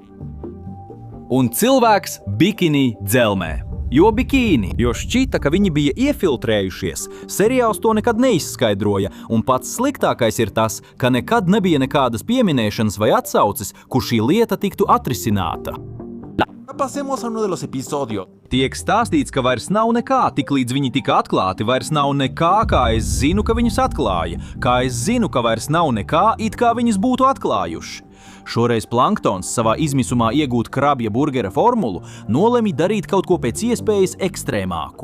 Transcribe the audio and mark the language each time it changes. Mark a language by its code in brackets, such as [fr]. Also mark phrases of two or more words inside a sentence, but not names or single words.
[lv] Un cilvēks bikini dzelmē. Jo šķita, ka viņi bija iefiltrējušies, seriāls to nekad neizskaidroja, un pats sliktākais ir tas, ka nekad nebija nekādas pieminēšanas vai atsauces, kur šī lieta tiktu atrisināta. [es] Pasemos a uno de los episodios. [lv] Tiek stāstīts, ka vairs nav nekā, tiklīdz viņi tika atklāti, vairs nav nekā, kā es zinu, ka viņus atklāja, kā es zinu, ka vairs nav nekā, it kā viņus būtu atklājuši. Šoreiz Planktons savā izmisumā iegūt krabja burgera formulu nolemj darīt kaut ko pēc iespējas ekstrēmāku.